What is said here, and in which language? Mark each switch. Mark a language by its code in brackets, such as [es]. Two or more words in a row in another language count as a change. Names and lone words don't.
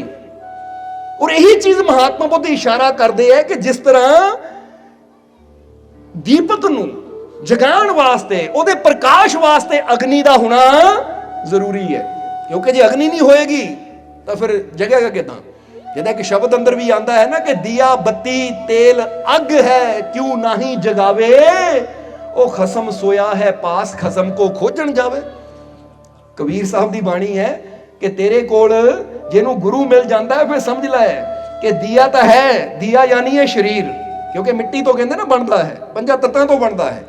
[pa] ਔਰ ਇਹੀ ਚੀਜ਼ ਮਹਾਤਮਾ ਬੁੱਧ ਇਸ਼ਾਰਾ ਕਰਦੇ ਹੈ ਕਿ ਜਿਸ ਤਰ੍ਹਾਂ ਦੀਪਕ ਨੂੰ ਜਗਾਉਣ ਵਾਸਤੇ, ਉਹਦੇ ਪ੍ਰਕਾਸ਼ ਵਾਸਤੇ ਅਗਨੀ ਦਾ ਹੋਣਾ ਜ਼ਰੂਰੀ ਹੈ, ਕਿਉਂਕਿ ਜੇ ਅਗਨੀ ਨਹੀਂ ਹੋਏਗੀ ਤਾਂ ਫਿਰ ਜਗੇਗਾ ਕਿਦਾਂ? ਜਿਹਦਾ ਕਿ ਸ਼ਬਦ ਅੰਦਰ ਵੀ ਆਂਦਾ ਹੈ ਨਾ ਕਿ ਦਿया ਬੱਤੀ ਤੇਲ ਅੱਗ ਹੈ ਕਿਉਂ ਨਹੀਂ ਜਗਾਵੇ, ਉਹ ਖਸਮ ਸੋਇਆ ਹੈ ਪਾਸ ਖਸਮ ਕੋ ਖੋਜਣ ਜਾਵੇ। ਕਬੀਰ ਸਾਹਿਬ ਦੀ ਬਾਣੀ ਹੈ ਕਿ ਤੇਰੇ ਕੋਲ ਜਿਹਨੂੰ ਗੁਰੂ ਮਿਲ ਜਾਂਦਾ ਹੈ ਫਿਰ ਸਮਝ ਲੈ ਕਿ ਦਿया ਤਾਂ ਹੈ, ਦਿया ਯਾਨੀ ਹੈ ਸਰੀਰ, ਕਿਉਂਕਿ ਮਿੱਟੀ ਤੋਂ ਕਹਿੰਦੇ ਨਾ ਬਣਦਾ ਹੈ, 5 ਤੱਤਾਂ ਤੋਂ ਬਣਦਾ ਹੈ।